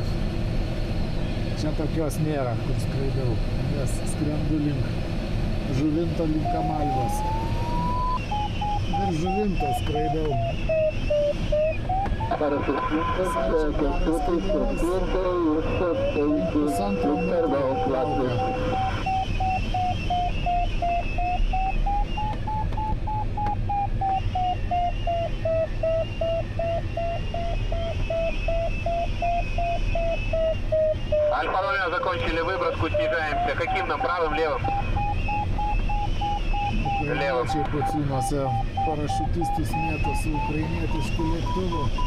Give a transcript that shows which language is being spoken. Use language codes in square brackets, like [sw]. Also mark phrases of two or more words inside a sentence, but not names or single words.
[lt] Čia tokios nėra, kur skraidau, nes skrendu link Žuvinto, link Amalvos. Virš Žuvinto skraidau. Pusantro metro plaukia. [ru] Альфа-Ромео закончили выброску, снижаемся. Каким нам, правым, левым? [lt] Ukrainiečiai Pociūnuose parašiutistus mėto su ukrainietišku lėktuvu.